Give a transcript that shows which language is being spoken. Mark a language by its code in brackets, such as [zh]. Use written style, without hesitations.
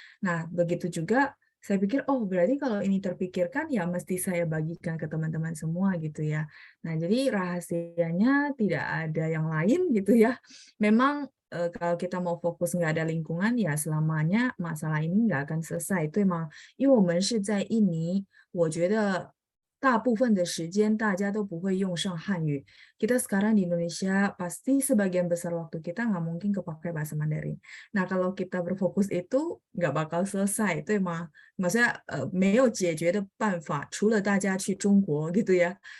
[id] Nah, begitu juga saya pikir, oh berarti kalau ini terpikirkan ya mesti saya bagikan ke teman-teman semua gitu ya. Nah, jadi rahasianya tidak ada yang lain gitu ya. Memang kalau kita mau fokus nggak ada lingkungan ya selamanya masalah ini nggak akan selesai. Itu emang [zh] 因为我们是在印尼，我觉得大部分的时间大家都不会用上汉语。 [id] Kita sekarang di Indonesia pasti sebagian besar waktu kita nggak mungkin kepakai bahasa Mandarin. Nah, kalau kita berfokus itu nggak bakal selesai. Itu emang maksudnya [zh] 没有解决的办法，除了大家去中国gitu ya.